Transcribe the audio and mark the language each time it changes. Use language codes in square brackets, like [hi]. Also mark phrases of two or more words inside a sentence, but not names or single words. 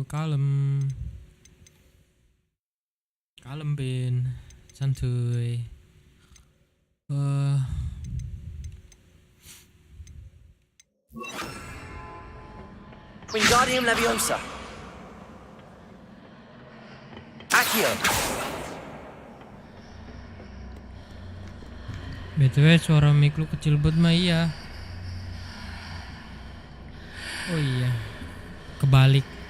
[id] Kalem. Kalem, Bin. Santuy. Wingardium Leviosa. Accio. BTW suara mic lu kecil banget mah iya. Oh iya. Kebalik.